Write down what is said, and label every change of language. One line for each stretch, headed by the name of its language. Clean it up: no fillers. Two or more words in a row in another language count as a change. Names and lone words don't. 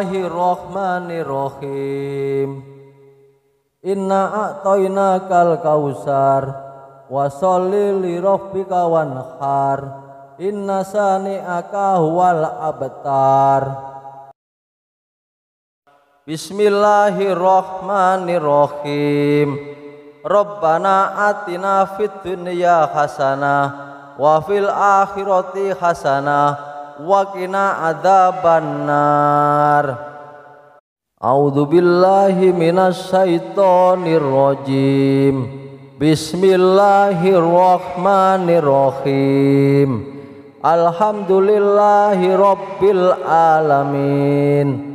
Arabic: بسم الله الرحمن الرحيم إنا أعطيناك الكوثر وصل لربك وانحر إن شانئك هو الأبتر. Bismillahirrahmanirrahim. ربنا آتنا في الدنيا حسنة وفي الآخرة حسنة وقنا عذاب النار. أعوذ بالله من الشيطان الرجيم. Bismillahirrahmanirrahim. الحمد لله رب العالمين.